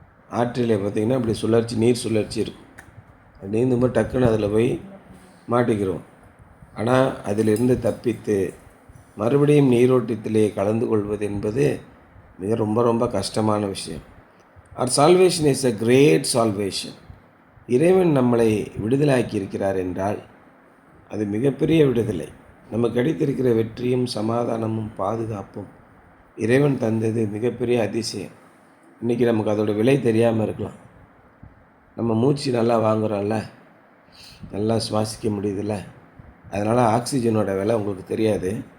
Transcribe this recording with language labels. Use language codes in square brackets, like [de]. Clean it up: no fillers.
[ta] ஆற்றில் பார்த்திங்கன்னா அப்படி நீர் சுழற்சி இருக்கும். அது நீந்தும்போது டக்குன்னு அதில் போய் மாட்டிக்கிறோம். ஆனால் அதிலிருந்து தப்பித்து மறுபடியும் நீரோட்டத்திலே கலந்து கொள்வது என்பது ரொம்ப ரொம்ப கஷ்டமான விஷயம். [en] our salvation is a great salvation. [ta] இறைவன் நம்மளை விடுதலாக்கி இருக்கிறார் என்றால் அது மிகப்பெரிய விடுதலை. நமக்கு கிடைத்திருக்கிற வெற்றியும் சமாதானமும் பாதுகாப்பும் இறைவன் தந்தது மிகப்பெரிய அதிசயம். இன்றைக்கி நமக்கு அதோட விலை தெரியாமல் இருக்கலாம். நம்ம மூச்சு நல்லா வாங்குகிறோம்ல, நல்லா சுவாசிக்க முடியுதுல்ல, அதனால் ஆக்சிஜனோட விலை உங்களுக்கு தெரியாது.